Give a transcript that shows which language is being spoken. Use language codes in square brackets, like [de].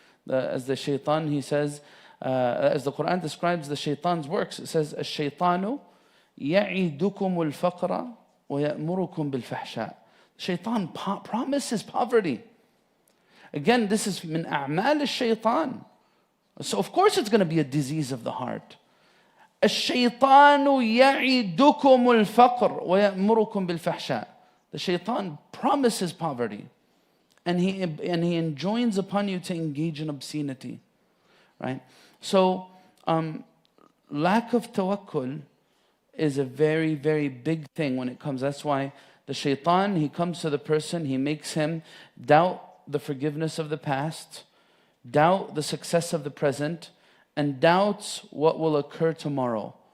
[en] As the shaitan, he says, as the Quran describes the shaitan's works, it says, [ar] الشيطان يعدكم الفقر ويأمركم بالفحشاء. [en] Shaitan promises poverty. Again, this is [ar] min a'mal al-shaytan. [en] So of course it's going to be a disease of the heart. [ar] الشيطان يعدكم الفقر ويأمركم بالفحشاء. [en] The shaitan promises poverty, and he enjoins upon you to engage in obscenity, right? So lack of tawakkul is a very, very big thing when it comes. That's why the shaitan, he comes to the person, he makes him doubt the forgiveness of the past, doubt the success of the present, and doubts what will occur tomorrow.